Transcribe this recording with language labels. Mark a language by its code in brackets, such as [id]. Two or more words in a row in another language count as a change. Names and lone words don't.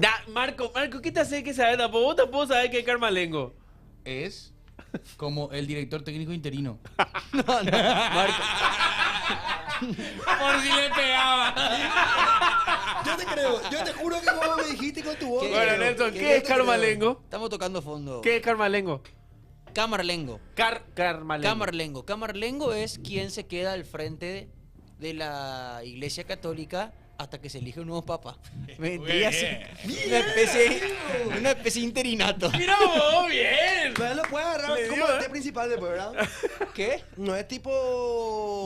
[es] Marco, ¿qué te hace que sabes? Vos tampoco sabés qué es Carmalengo. Es como el director técnico interino. No, Marco. Por si le pegaba. Yo te creo, yo te juro que vos me dijiste con tu voz. Bueno, Nelson, ¿qué es Carmalengo? Estamos tocando fondo. ¿Qué es Carmalengo? Camarlengo. Carmalengo. Camarlengo. Camarlengo es quien se queda al frente de la Iglesia Católica hasta que se elige un nuevo papa. Vendría a ser una especie de interinato. ¡Mira vos, bien! Pero lo puedes agarrar como el principal después, ¿verdad? ¿Qué? No es tipo...